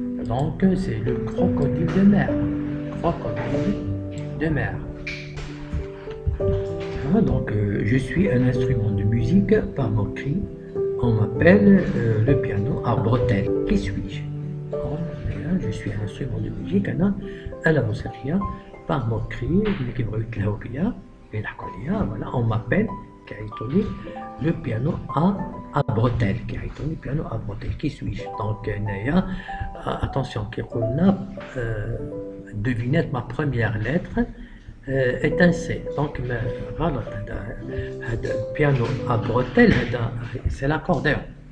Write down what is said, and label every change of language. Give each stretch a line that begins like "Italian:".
French: Donc c'est le crocodile de mer. Crocodile de mer. Donc je suis un instrument de musique par moquerie. On m'appelle le piano à bretelles. Qui suis-je? Je suis un instrument de musique.
Arabic: أنا آلة موسيقية
French: par moquerie.
Arabic: اللي كيبغيو يتلهوا بيا يضحكوا عليا.
French: Voilà, on m'appelle كيعيطولي le piano à bretelles. كيعيطولي piano à bretelles. Qui suis-je? Donc هنايا attention
Arabic: كيقول لنا
French: devinette ma première lettre est un C. Donc غلط. هذا piano à bretelles c'est l'accordéon.